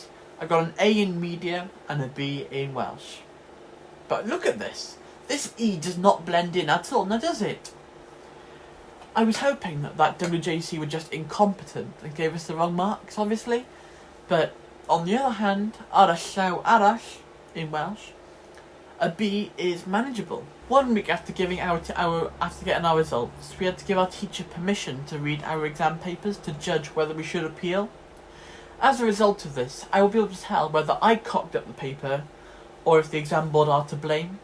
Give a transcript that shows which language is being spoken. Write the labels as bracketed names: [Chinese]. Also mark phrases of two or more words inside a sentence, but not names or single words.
[English] I got an A in media and a B in Welsh. But look at this. This E does not blend in at all, now does it? I was hoping that WJC were just incompetent and gave us the wrong marks, obviously. But on the other hand, [Welsh] ar y llaw arall [English] in Welsh, a B is manageable. 1 week after getting our results, we had to give our teacher permission to read our exam papers to judge whether we should appeal. As a result of this, I will be able to tell whether I cocked up the paper or if the exam board are to blame.